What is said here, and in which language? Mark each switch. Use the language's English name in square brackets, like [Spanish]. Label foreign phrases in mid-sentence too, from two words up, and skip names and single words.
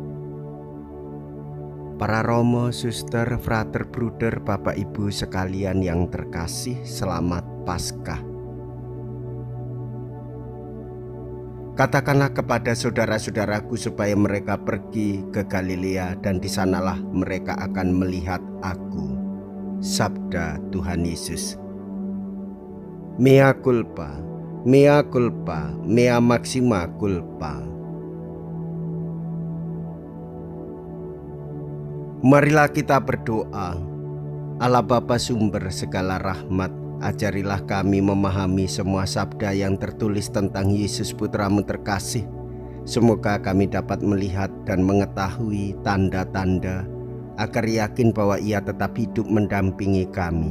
[Indonesian] Para Romo, Suster, Frater, Bruder, Bapak Ibu sekalian yang terkasih, selamat Paskah. Katakanlah kepada saudara-saudaraku supaya mereka pergi ke Galilea dan di sanalah mereka akan melihat aku. Sabda Tuhan Yesus. [Latin] Mea culpa, mea culpa, mea maxima culpa. [Indonesian] Marilah kita berdoa. Allah Bapa sumber segala rahmat, ajarilah kami memahami semua sabda yang tertulis tentang Yesus Putramu terkasih. Semoga kami dapat melihat dan mengetahui tanda-tanda agar yakin bahwa Ia tetap hidup mendampingi kami.